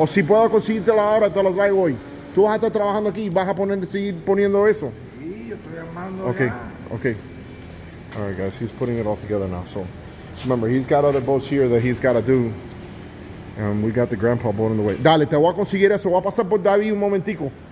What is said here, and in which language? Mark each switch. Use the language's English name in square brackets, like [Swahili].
[Spanish] O si puedo conseguírtela ahora, te lo traigo hoy. Tú vas a estar trabajando aquí y vas a seguir poniendo eso. Sí, yo estoy armando Okay, ya. okay. [English] All right, guys, he's putting it all together now. So remember, he's got other boats here that he's got to do. And we got the grandpa boat in the way. [Spanish] Dale, te voy a conseguir eso. Voy a pasar por David un momentico.